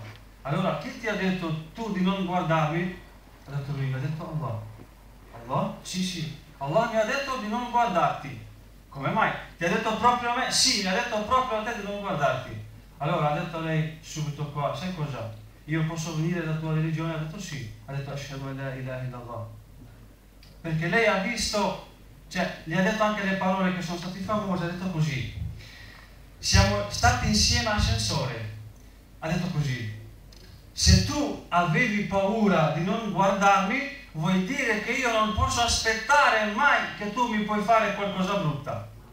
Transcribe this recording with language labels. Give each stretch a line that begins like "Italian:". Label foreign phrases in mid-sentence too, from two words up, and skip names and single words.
Italian: Allora, chi ti ha detto tu di non guardarmi? Ha detto lui, ha detto Allah. Allah? Sì, Allah mi ha detto di non guardarti. Come mai? Ti ha detto proprio a me? Sì, mi ha detto proprio a te di non guardarti. Allora ha detto lei subito qua, sai cosa? Io posso venire dalla tua religione? Ha detto sì. Ha detto
Arabic: أشهد أن لا إله إلا الله.
Italian: Perché lei ha visto, cioè gli ha detto anche le parole che sono state famose, ha detto così. Siamo stati insieme all'ascensore. Ha detto così. Se tu avevi paura di non guardarmi, vuol dire che io non posso aspettare mai che tu mi puoi fare qualcosa brutta.